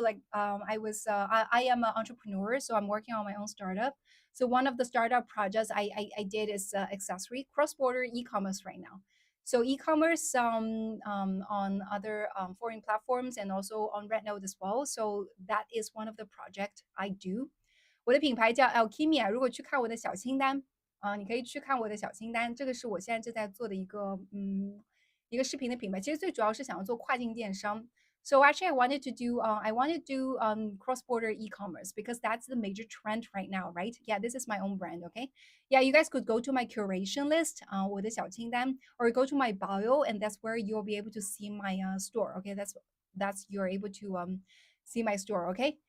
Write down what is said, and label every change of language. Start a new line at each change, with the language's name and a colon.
English: Like, I am an entrepreneur, so I'm working on my own startup. So one of the startup projects I did is accessory cross border e-commerce right now. So e-commerce on other foreign platforms and also on Rednote as well. So that is one of the project I do.
Chinese: 我的品牌叫 Alchemia，如果去看我的小清单你可以去看我的小清单，这个是我现在正在做的一个视频的品牌。其实最主要是想要做跨境电商。
English: So actually, I wanted to do cross-border e-commerce because that's the major trend right now, right? Yeah, this is my own brand, okay? Yeah, you guys could go to my curation list,
Chinese: 我的小清单,
English: or go to my bio, and that's where you'll be able to see my store, okay? That's you're able to see my store, okay?